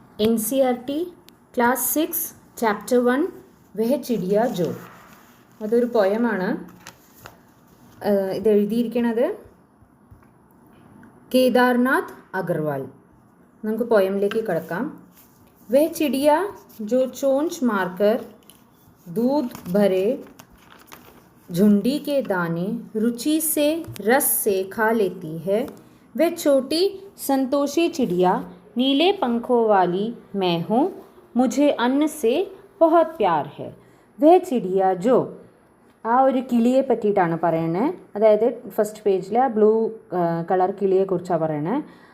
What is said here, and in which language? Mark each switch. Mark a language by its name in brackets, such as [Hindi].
[Malayalam] NCERT class 6 chapter 1 വഹ ചിടിയ ജോ. അതൊരു പോയമാണ്. ഇത് എഴുതിയിരിക്കുന്നത് കേദാർനാഥ് അഗർവാൾ. നമുക്ക് പോയമിലേക്ക് കടക്കാം. [Hindi] വഹ ചിടിയ जो चोंच मारकर दूध भरे झुंडी के दाने रुचि से रस से खा लेती है, वह छोटी संतोषी चिड़िया नीले पंखों वाली मैं हूँ, मुझे अन्न से बहुत प्यार है. वह चिड़िया जो [Malayalam] ആ ഒരു കിളിയെ പറ്റിയിട്ടാണ് പറയണത്. അതായത് ഫസ്റ്റ് പേജിൽ ആ ബ്ലൂ കളർ കിളിയെക്കുറിച്ചാണ് പറയണത്.